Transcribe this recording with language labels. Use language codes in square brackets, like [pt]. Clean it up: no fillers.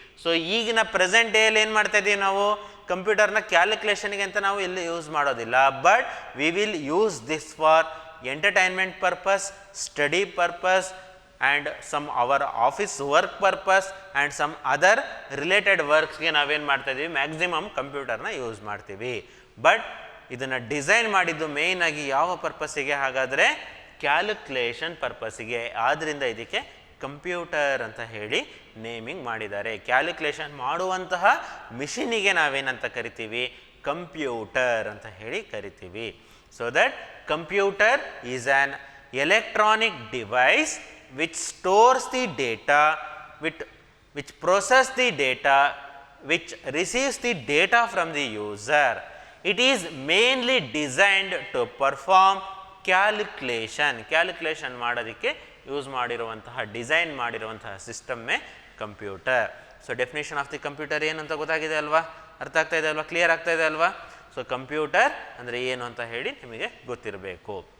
[kn] So ಈಗಿನ present ಡೇಯಲ್ಲಿ ಏನು ಮಾಡ್ತಾ ಇದ್ದೀವಿ ನಾವು, ಕಂಪ್ಯೂಟರ್ನ ಕ್ಯಾಲ್ಕುಲೇಷನ್ಗೆ ಅಂತ ನಾವು ಎಲ್ಲಿ ಯೂಸ್ ಮಾಡೋದಿಲ್ಲ. [en] but we will use this for entertainment purpose, study purpose and some our office work purpose and some other related works [kn] ಗೆ ನಾವೇನು ಮಾಡ್ತಾ ಇದ್ದೀವಿ, ಮ್ಯಾಕ್ಸಿಮಮ್ ಕಂಪ್ಯೂಟರ್ನ ಯೂಸ್ ಮಾಡ್ತೀವಿ. ಬಟ್ ಇದನ್ನು ಡಿಸೈನ್ ಮಾಡಿದ್ದು ಮೇಯ್ನ್ ಆಗಿ ಯಾವ ಪರ್ಪಸ್ಸಿಗೆ, ಹಾಗಾದರೆ ಕ್ಯಾಲ್ಕುಲೇಷನ್ ಪರ್ಪಸ್ಸಿಗೆ. ಆದ್ದರಿಂದ ಇದಕ್ಕೆ ಕಂಪ್ಯೂಟರ್ ಅಂತ ಹೇಳಿ ನೇಮಿಂಗ್ ಮಾಡಿದ್ದಾರೆ. ಕ್ಯಾಲ್ಕುಲೇಷನ್ ಮಾಡುವಂತಹ ಮಿಷಿನಿಗೆ ನಾವೇನಂತ ಕರಿತೀವಿ, ಕಂಪ್ಯೂಟರ್ ಅಂತ ಹೇಳಿ ಕರಿತೀವಿ. [en] So that computer is an electronic device which stores the data, which processes the data, which receives the data from the user. It is mainly designed to perform [kn] calculation ಮಾಡೋದಕ್ಕೆ use ಮಾಡಿರುವಂತಹ design ಮಾಡಿರುವಂತಹ ಸಿಸ್ಟಮ್ಮೇ computer. So [en] definition of the computer [kn] ಏನು ಅಂತ ಗೊತ್ತಾಗಿದೆ ಅಲ್ವಾ, ಅರ್ಥ ಆಗ್ತಾ ಇದೆ ಅಲ್ವಾ, ಕ್ಲಿಯರ್ ಆಗ್ತಾ ಇದೆ ಅಲ್ವಾ. ಸೊ ಕಂಪ್ಯೂಟರ್ ಅಂದರೆ ಏನು ಅಂತ ಹೇಳಿ ನಿಮಗೆ ಗೊತ್ತಿರಬೇಕು.